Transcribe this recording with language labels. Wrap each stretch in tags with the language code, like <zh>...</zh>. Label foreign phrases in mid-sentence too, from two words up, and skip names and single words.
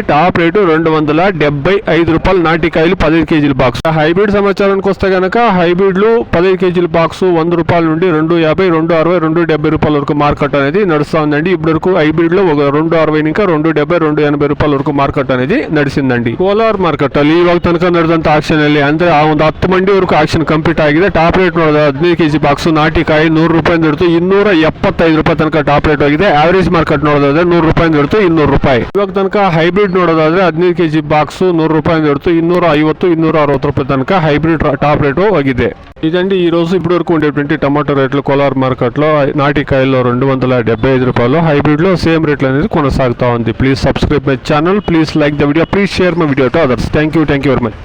<en>top rate</en> <te>275 రూపాయలు నాటికాయలు 15 కేజీల బాక్స్. హైబ్రిడ్ సమాచారానికి వస్తే గనక హైబ్రిడ్లు 15 కేజీల బాక్స్ 100 రూపాయల నుండి 250, 260, 270 రూపాయల వరకు మార్కెట్ అనేది నడుస్తా ఉందండి. ఇప్పటి వరకు హైబ్రిడ్ లో ఒక 260 ఇంకా 270, 280 రూపాయల వరకు మార్కెట్ అనేది నడిచిందండి.</te> <kn>ಕೋಲಾರ್ ಮಾರ್ಕೆಟ್ ಅಲ್ಲಿ ಇವಾಗ ತನಕ ನಡೆದಂತ ಆಕ್ಷನ್ ಅಲ್ಲಿ ಅಂದ್ರೆ ಆ ಒಂದು 10 ಮಂಡಿ ವರೆಗೂ</kn> <en>auction complete</en> <kn>ಆಗಿದೆ.</kn> <en>top rate</en> <kn>ನೋಡಿದ್ರೆ 15 ಕೆಜಿ ಬಾಕ್ಸ್ ನಾಟಿಕಾಯಿ 100 ರೂಪಾಯಿಂದ ಹಿಡಿದು 275 ರೂಪಾಯಿ ತನಕ</kn> <en>top rate</en> <kn>ಆಗಿದೆ.</kn> <en>average market</en> <kn>ನೋಡೋದಾದ್ರೆ 100 ರೂಪಾಯಿಂದ ಹಿಡಿದು 200 ರೂಪಾಯಿ. ಇವಾಗ ತನಕ ಹೈಬ್ರಿಡ್ ನೋಡೋದಾದ್ರೆ 15 ಕೆಜಿ ಬಾಕ್ಸ್ 100 ರೂಪಾಯಿಂದ ಹಿಡಿದು 250, 260 ರೂಪಾಯಿ ತನಕ</kn> <en>hybrid top rate</en> <kn>ఆಗಿದೆ.</kn> <te>ఇదండి ఈ రోజు ఇప్పటి వరకు ఉండేటువంటి టమాటో రేట్లు కోలార్ మార్కెట్ లో. నాటికాయల్లో 275 రూపాయలు, హైబ్రిడ్ లో</te> <en>same rates</en> <te>అనేది కొనసాగుతా ఉంది.</te> <en>please subscribe my channel, please like the video, please share my video to others. thank you very much.</en>